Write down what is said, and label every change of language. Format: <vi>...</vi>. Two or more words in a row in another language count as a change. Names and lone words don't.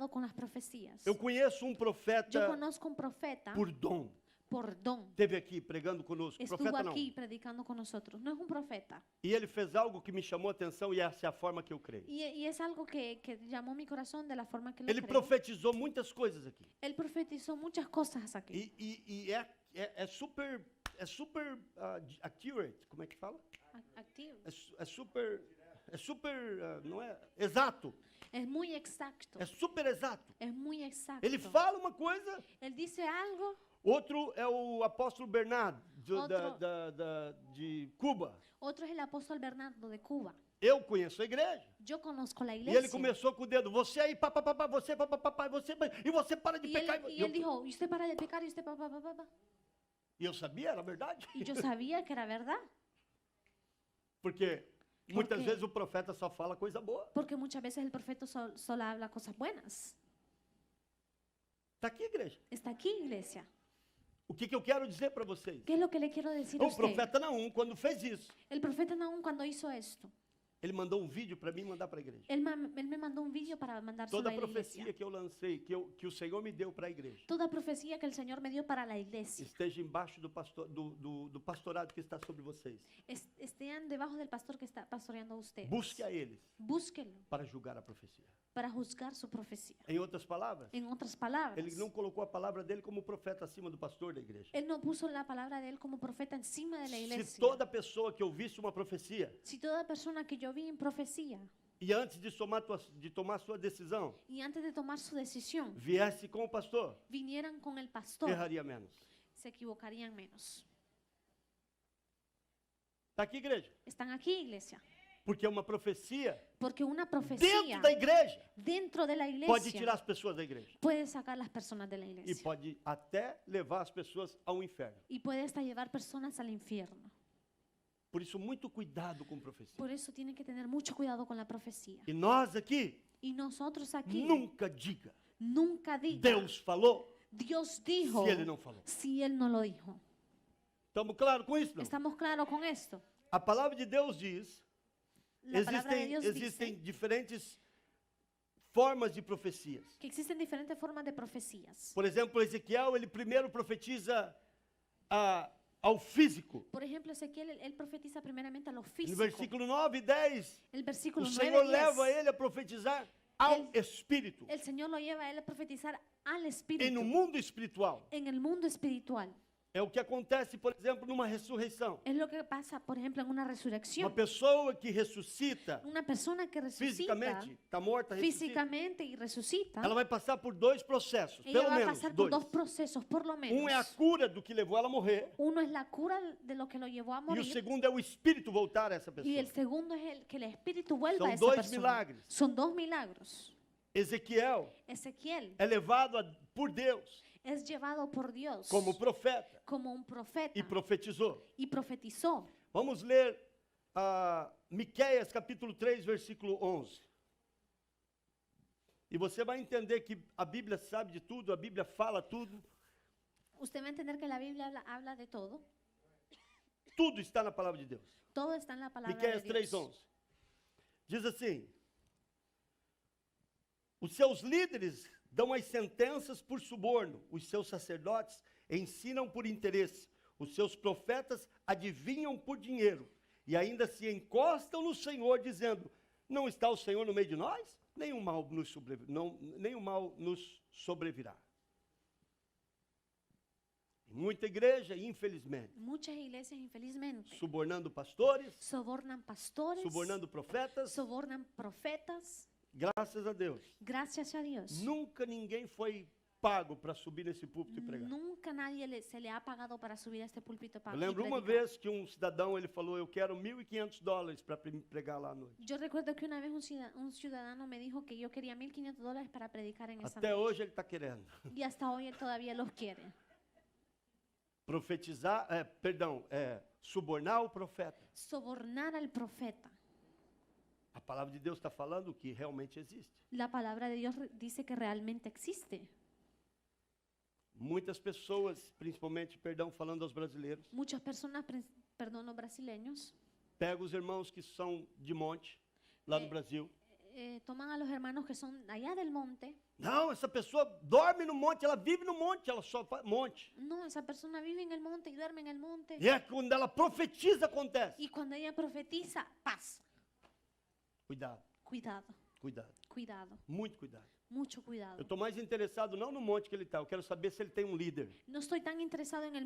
<es>cuidado con las profecías.</es> <pt>Eu conheço um</pt> <es>Yo</es> <pt>profeta</pt> <es>conozco un profeta</es> <pt>por dom.</pt> <es>por dom.</es> <pt>Esteve aqui pregando conosco.</pt> <es>Estuvo</es> <pt>Profeta não.</pt> <es>aquí predicando con nosotros. No es un profeta.</es> <pt>E ele fez algo que me chamou a atenção e essa é a forma que eu creio.</pt> <es>Y es algo que llamó mi corazón de la forma que lo</es> <pt>Ele</pt> <es>creo.</es> <pt>profetizou muitas coisas aqui.</pt> <es>Él profetizó muchas cosas aquí.</es> <pt>E é super accurate, como é que fala?</pt> <es>Activo.</es> <pt>É super, não é? Exato.</pt> <es>Es muy exacto.</es> <pt>É super exato.</pt> <es>Es muy exacto.</es> <pt>Ele fala uma coisa,</pt> <es>Él dice algo.</es> <pt>outro é o apóstolo Bernardo, Outro- de Cuba.</pt> <es>Otro es el apóstol Bernardo de Cuba.</es> <pt>Eu conheço a igreja.</pt> <es>Yo conozco la</es> <pt>E</pt> <es>iglesia.</es> <pt>ele começou com o dedo, você aí, papapá, você, papapá, você, e você para de</pt> <es>Y</es> <pt>pecar.</pt> <es>él dijo, y usted para de pecar y usted pa.</es> <pt>E eu sabia, era verdade.</pt> <es>Y yo sabía que era verdad.</es> <pt>Porque muitas quê? vezes o profeta só fala coisa boa.</pt> <es>Porque muchas veces el profeta solo habla cosas buenas.</es> <pt>Está aqui, igreja.</pt> <es>Está aquí, iglesia.</es> <pt>O que eu quero dizer para vocês?</pt> <es>¿Qué es lo que le quiero decir a</es> <pt>O</pt> <es>usted?</es> <pt>profeta Naum, quando fez isso,</pt> <es>El profeta Nahum cuando hizo esto,</es> <pt>ele mandou um vídeo para mim mandar para a igreja.</pt> <es>él me mandó un vídeo para mandar</es> <pt>Toda</pt> <es>sobre</es> <pt>a</pt> <es>la iglesia.</es> <pt>profecia que eu lancei, que o Senhor me deu para a igreja,</pt> <es>Toda profecía que el Señor me dio para la iglesia</es> <pt>esteja embaixo do pastorado que está sobre vocês.</pt> <es>estén debajo del pastor que está pastoreando a ustedes.</es> <pt>Busque a eles</pt> <es>Búsquenlo</es> <pt>para julgar a profecia.</pt> <es>para juzgar su profecía.</es> <pt>Em outras palavras,</pt> <es>En otras palabras,</es> <pt>ele não colocou a palavra dele como profeta acima do pastor da igreja.</pt> <es>él no puso la palabra de él como profeta encima de la</es> <pt>Se</pt> <es>iglesia.</es> <pt>toda pessoa que ouvisse uma profecia</pt> <es>Si toda persona que yo vi en profecía</es> <pt>e antes de tomar sua decisão,</pt> <es>y antes de tomar su decisión</es> <pt>viesse com o pastor,</pt> <es>vinieran con el pastor,</es> <pt>erraria menos.</pt> <es>se equivocarían menos.</es> <pt>Está aqui, igreja?</pt> <es>Están aquí, iglesia.</es> <pt>Porque uma profecia</pt> <es>Porque una</es> <pt>dentro</pt> <es>profecía</es> <pt>da igreja</pt> <es>dentro de la</es> <pt>pode</pt> <es>iglesia</es> <pt>tirar as pessoas da igreja</pt> <es>puede sacar las personas de la</es> <pt>e</pt> <es>iglesia</es> <pt>pode até levar as pessoas ao inferno.</pt> <es>y puede hasta llevar personas al infierno.</es> <pt>Por isso, muito cuidado com profecia.</pt> <es>Por eso tienen que tener mucho cuidado con la profecía.</es> <pt>E nós aqui,</pt> <es>Y nosotros aquí</es> <pt>nunca diga,</pt> <es>nunca diga</es> <pt>Deus falou,</pt> <es>Dios dijo</es> <pt>se ele não falou.</pt> <es>si él no lo dijo.</es> <pt>Estamos claros com isso? Não?</pt> <es>¿Estamos claros con esto?</es> <pt>A palavra de Deus diz,</pt> <es>La palabra de Dios</es> <pt>existem</pt> <es>dice</es> <pt>diferentes formas de profecias.</pt> <es>que existen diferentes formas de profecías.</es> <pt>Por exemplo, Ezequiel, ele primeiro profetiza ao físico.</pt> <es>Por ejemplo, Ezequiel, él profetiza primeramente a lo</es> <pt>No</pt> <es>físico.</es> <pt>versículo 9 e 10,</pt> <es>El</es> <pt>o</pt> <es>versículo 9</es> <pt>Senhor</pt> <es>y 10,</es> <pt>leva ele a profetizar ao Ele- espírito,</pt> <es>el Señor lo lleva a él a profetizar al</es> <pt>e no</pt> <es>espíritu,</es> <pt>mundo espiritual.</pt> <es>en el mundo espiritual.</es> <pt>É o que acontece, por exemplo, numa ressurreição.</pt> <es>Es lo que pasa, por ejemplo, en una</es> <pt>Uma</pt> <es>resurrección.</es> <pt>pessoa que ressuscita</pt> <es>Una persona que resucita</es> <pt>fisicamente, está morta, ressuscita,</pt> <es>físicamente y resucita,</es> <pt>ela vai passar por dois processos,</pt> <es>ella</es> <pt>pelo</pt> <es>va a</es> <pt>menos</pt> <es>pasar por</es> <pt>dois.</pt> <es>dos procesos, por lo</es> <pt>Um é a</pt> <es>menos.</es> <pt>cura do que levou ela a morrer,</pt> <es>Uno es la cura de lo que lo llevó a</es> <pt>e o</pt> <es>morir,</es> <pt>segundo é o espírito voltar a essa</pt> <es>y</es> <pt>pessoa.</pt> <es>el segundo es el que el espíritu vuelva Son a esa dos persona.</es> <pt>milagres.</pt> <es>Son dos milagros.</es> <pt>Ezequiel</pt> <es>Ezequiel</es> <pt>é levado por Deus</pt> <es>es llevado por Dios</es> <pt>como profeta</pt> <es>como un profeta</es> <pt>e profetizou.</pt> <es>y profetizó.</es> <pt>Vamos ler Miqueias capítulo 3, versículo 11. E você vai entender que a Bíblia sabe de tudo, a Bíblia fala tudo,</pt> <es>Usted va a entender que la Biblia habla de todo.</es> <pt>tudo está na palavra de Deus.</pt> <es>Todo está en la palabra</es> <pt>Miqueias</pt> <es>de Dios.</es> <pt>3:11. Diz assim: os seus líderes dão as sentenças por suborno, os seus sacerdotes ensinam por interesse, os seus profetas adivinham por dinheiro, e ainda se encostam no Senhor, dizendo: não está o Senhor no meio de nós? Nenhum mal nos sobrevirá. Muita igreja, infelizmente,</pt> <es>Muchas iglesias, infelizmente,</es> <pt>subornando pastores,</pt> <es>sobornan pastores,</es> <pt>subornando profetas.</pt> <es>sobornan profetas.</es> <pt>Graças a Deus.</pt> <es>Gracias a Dios.</es> <pt>Nunca ninguém foi pago para subir nesse púlpito e pregar.</pt> <es>Nunca nadie se le ha pagado para subir a este púlpito para</es> <pt>Eu lembro uma</pt> <es>predicar.</es> <pt>vez que um cidadão ele falou: eu quero $1.500 para pregar lá à noite.</pt> <es>Yo recuerdo que una vez un ciudadano me dijo que yo quería $1,500 para predicar en esa</es> <pt>Até</pt> <es>noche.</es> <pt>hoje ele está querendo.</pt> <es>Y hasta hoy él todavía los quiere.</es> <pt>Profetizar, subornar o profeta.</pt> <es>Sobornar al profeta.</es> <pt>A palavra de Deus está falando o que realmente existe.</pt> <es>La palabra de Dios dice que realmente existe.</es> <pt>Muitas pessoas, principalmente, falando aos brasileiros,</pt> <es>Muchas personas, perdón, los brasileños,</es> <pt>pegam os irmãos que são de monte, lá no Brasil,</pt> <es>toman a los hermanos que son allá del monte.</es> <pt>Não, essa pessoa dorme no monte, ela vive no monte, ela só faz monte.</pt> <es>No, esa persona vive en el monte y duerme en el monte.</es> <pt>E é quando ela profetiza, acontece.</pt> <es>Y cuando ella profetiza, paz.</es> <pt>Cuidado,</pt> <es>Cuidado,</es> <pt>cuidado,</pt> <es>cuidado,</es> <pt>muito cuidado.</pt> <es>mucho</es> <pt>Eu</pt> <es>cuidado.</es> <pt>estou mais interessado não no monte que ele está, eu quero saber se ele tem um líder.</pt> <es>No estoy tan interesado en el</es>